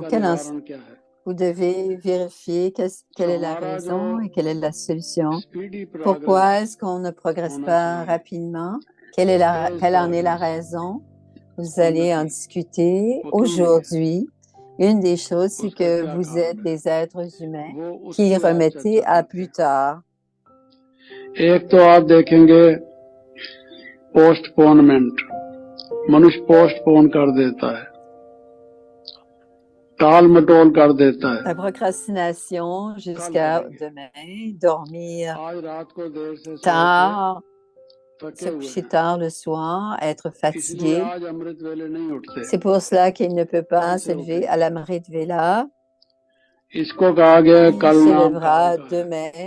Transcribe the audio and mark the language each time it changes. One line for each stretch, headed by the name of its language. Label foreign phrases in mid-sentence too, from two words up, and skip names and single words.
French: Vous devez vérifier quelle est la raison et quelle est la solution. Pourquoi est-ce qu'on ne progresse pas rapidement? Quelle en est la raison? Vous allez en discuter aujourd'hui. Une des choses, c'est que vous êtes des êtres humains qui remettez à plus tard.
Hindi: एक तो आप देखेंगे पोस्टपोनमेंट, मनुष्य पोस्टपोन कर देता है, टाल मटोल कर देता है.
French: La procrastination jusqu'à demain, dormir tard, se coucher tard le soir, être fatigué. C'est pour cela qu'il ne peut pas se lever à l'Amrit Vela. Il se lèvera demain.